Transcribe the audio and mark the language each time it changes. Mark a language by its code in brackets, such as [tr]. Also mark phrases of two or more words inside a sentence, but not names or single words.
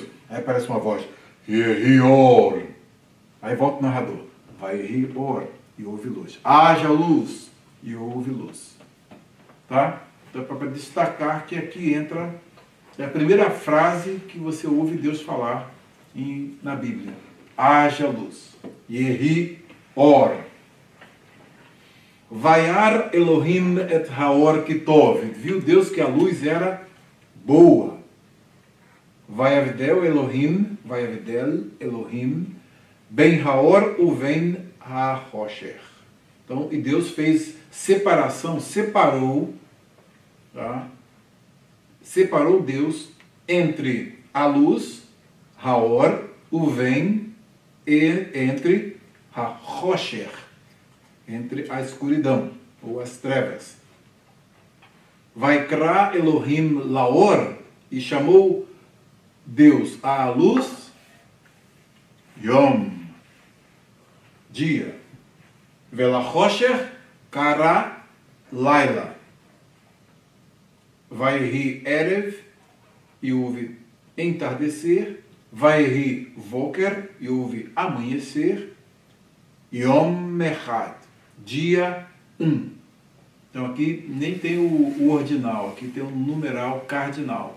[pt] Aí aparece uma voz, Yehior. Aí volta o narrador, Vayehior, e houve luz. Haja luz, e houve luz. Tá? Então é para destacar que aqui entra, é a primeira frase que você ouve Deus falar na Bíblia. Haja luz. Yehior. [he] וירא אלהים את האור כי טוב. [pt] Viu Deus que a luz era boa. [he] ויבדל אלהים בין האור ובין החשך. [pt] Então, e Deus fez separação, separou, tá? Separou Deus entre a luz, [he] האור ובין, [pt] e entre ha-hosher, entre a escuridão, ou as trevas. [he] ויקרא אלהים לאור, [pt] e chamou Deus à luz, Yom, dia. [he] ולחשך קרא לילה. ויהי ערב, [pt] e houve entardecer. [he] ויהי בקר, [pt] e houve amanhecer. [he] יום אחד, dia 1. [pt] Então aqui nem tem o ordinal, aqui tem um numeral cardinal.